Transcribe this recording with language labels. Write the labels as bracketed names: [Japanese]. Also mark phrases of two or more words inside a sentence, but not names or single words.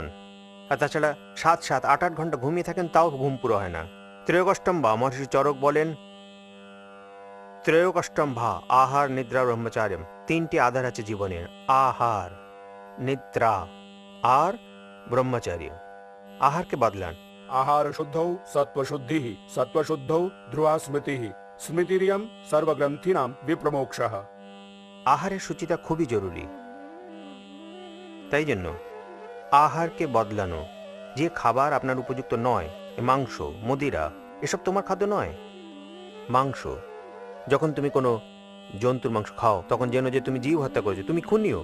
[Bangla] আর তাছাড়া 7, 7, 8, 8 ঘন্টা ঘুমিয়ে থাকেন, তাও ঘুম পুরো হয় না। ত্রয়োকষ্টম্ভা, মহর্ষি চরক বলেন, ত্রয়োকষ্টম্ভা [Sanskrit] আহার নিদ্রা ব্রহ্মচার্যম। [Bangla] 3টি আধার আছে জীবনের, আহার, নিদ্রা আর ব্রহ্মচার্য। আহারকে বদলান। [Sanskrit] आहार शुद्धौ सत्त्वशुद्धिः सत्त्वशुद्धौ ध्रुवा स्मृतिः स्मृतिरियं सर्वग्रन्थीनां विप्रमोक्षः। [Bangla] আহারের সূচিটা খুবই জরুরি। তাই জন্য আহারকে বদলানো। যে খাবার আপনার উপযুক্ত নয়, মাংস, মদিরা, এসব তোমার খাদ্য নয়। মাংস, যখন তুমি কোনো জন্তুর মাংস খাও তখন যেন যে তুমি জীব হত্যা করেছো, তুমি খুনিও।